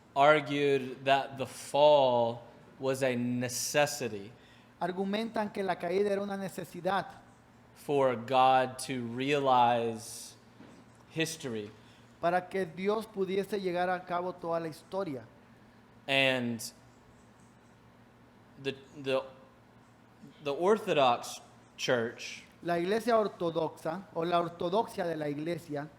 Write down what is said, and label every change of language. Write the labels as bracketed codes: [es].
[en] argued that the fall was a necessity [es] argumentan que la caída era una necesidad [en] for God to realize history. [es] para que Dios pudiese llegar a cabo toda la historia. [en] And the Orthodox Church, [es] La iglesia ortodoxa o la ortodoxia de la iglesia